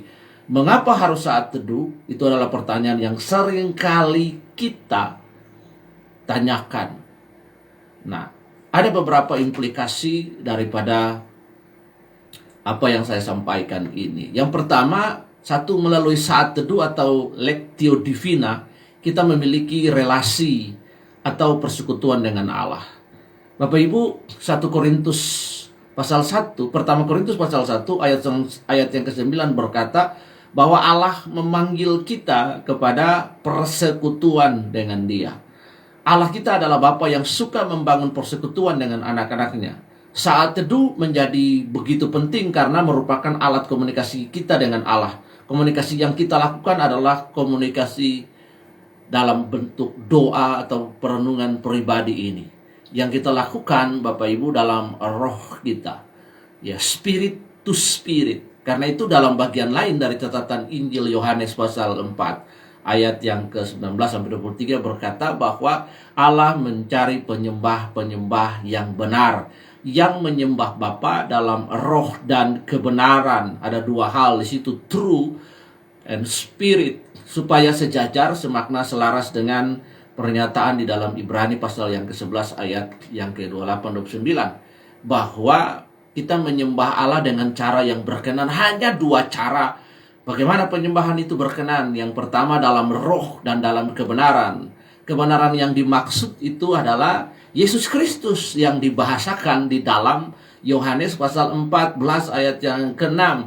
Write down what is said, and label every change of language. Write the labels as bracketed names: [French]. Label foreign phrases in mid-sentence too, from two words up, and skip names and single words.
[Indonesian] Mengapa harus saat teduh? Itu adalah pertanyaan yang sering kali kita tanyakan. Nah, ada beberapa implikasi daripada apa yang saya sampaikan ini. Yang pertama, satu, melalui saat teduh atau [Latin] lectio divina, [Indonesian] kita memiliki relasi atau persekutuan dengan Allah. Bapak Ibu, 1 Korintus pasal 1, pertama Korintus pasal 1 ayat yang ke-9 berkata bahwa Allah memanggil kita kepada persekutuan dengan Dia. Allah kita adalah Bapa yang suka membangun persekutuan dengan anak-anaknya. Saat teduh menjadi begitu penting karena merupakan alat komunikasi kita dengan Allah. Komunikasi yang kita lakukan adalah komunikasi dalam bentuk doa atau perenungan pribadi ini. Yang kita lakukan, Bapak Ibu, dalam roh kita. Ya, [English] spirit to spirit. [Indonesian] Karena itu dalam bagian lain dari catatan Injil Yohanes pasal 4 ayat yang ke-19 sampai 23 berkata bahwa Allah mencari penyembah-penyembah yang benar, yang menyembah Bapa dalam roh dan kebenaran. Ada dua hal di situ, [English] true and spirit, [Indonesian] supaya sejajar, semakna, selaras dengan pernyataan di dalam Ibrani pasal yang ke-11 ayat yang ke-28-29 bahwa kita menyembah Allah dengan cara yang berkenan. Hanya dua cara bagaimana penyembahan itu berkenan. Yang pertama dalam roh dan dalam kebenaran. Kebenaran yang dimaksud itu adalah Yesus Kristus yang dibahasakan di dalam Yohanes pasal 14 ayat yang ke-6.